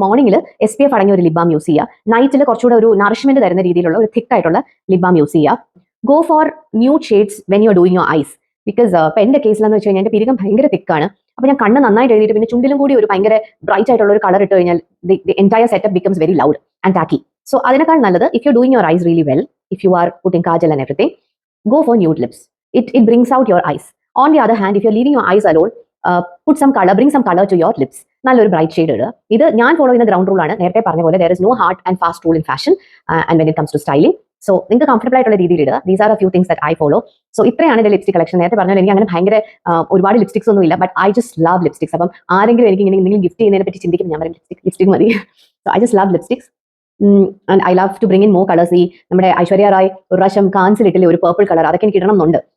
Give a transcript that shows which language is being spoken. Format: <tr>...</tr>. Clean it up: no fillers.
<ml>മോർണിംഗിൽ SPF അടങ്ങിയ ഒരു ലിപ് ബാം യൂസ് ചെയ്യുക. നൈറ്റിൽ കുറച്ചുകൂടെ ഒരു നറിഷ്മെന്റ് തരുന്ന രീതിയിലുള്ള ഒരു തിക്ക് ആയിട്ടുള്ള ലിപ് ബാം യൂസ് ചെയ്യുക.</ml> <en>Go for nude shades when you are doing your eyes. Because</en> <ml>ഇപ്പം എൻ്റെ കേസിലെന്ന് വെച്ച് കഴിഞ്ഞാൽ എൻ്റെ പിരികം ഭയങ്കര തിക്കാണ്. അപ്പോൾ ഞാൻ കണ്ണ് നന്നായിട്ട് എഴുതിയിട്ട് പിന്നെ ചുണ്ടിലും കൂടി ഒരു ഭയങ്കര ബ്രൈറ്റ് ആയിട്ടുള്ള ഒരു കളർ ഇട്ട് കഴിഞ്ഞാൽ</ml> <en>The entire setup becomes very loud and tacky.</en> <ml>So അതിനേക്കാൾ നല്ലത്,</ml> <en>If you doing your eyes really well, if you are putting kajal and everything, go for nude lips. It brings out your eyes. On the other hand, if you're leaving your eyes alone, put some color, bring some color to your lips.</en> <ml>നല്ലൊരു bright shade ഇടുക. ഇത് ഞാൻ follow ചെയ്യുന്ന ground rule ആണ്. നേരത്തെ പറഞ്ഞ പോലെ</ml> <en>there is no hard and fast rule in fashion and when it comes to styling.</en> <ml>So നിങ്ങൾക്ക് കംഫർട്ടബിൾ ആയിട്ടുള്ള രീതിയിൽ ഇടുക.</ml> <en>These are a few things that I follow.</en> <ml>So ഇത്രയാണ് എൻ്റെ ലിപ്സ്റ്റിക് കളക്ഷൻ. നേരത്തെ പറഞ്ഞാൽ എനിക്ക് അങ്ങനെ ഭയങ്കര ഒരുപാട് ലിപ്സ്റ്റിക്സ് ഒന്നും ഇല്ല,</ml> <en>But I just love lipsticks.</en> <ml>അപ്പം ആരെങ്കിലും എനിക്ക് ഇങ്ങനെ എന്തെങ്കിലും ഗിഫ്റ്റ് ചെയ്യുന്നതിനെ പറ്റി ചിന്തിക്കും, ഞാൻ പറയും ലിപ്സ്റ്റിക് മതി.</ml> <en>So I just love lipsticks. And I love to bring in more colours.</en> <ml>ഈ നമ്മുടെ ഐശ്വര്യ റായ് ഒരു പ്രാവശ്യം കാൻസിലിട്ടില്ലേ ഒരു പേർപ്പിൾ കളർ, അതൊക്കെ എനിക്ക് ഇടണം എന്നുണ്ട്.</ml>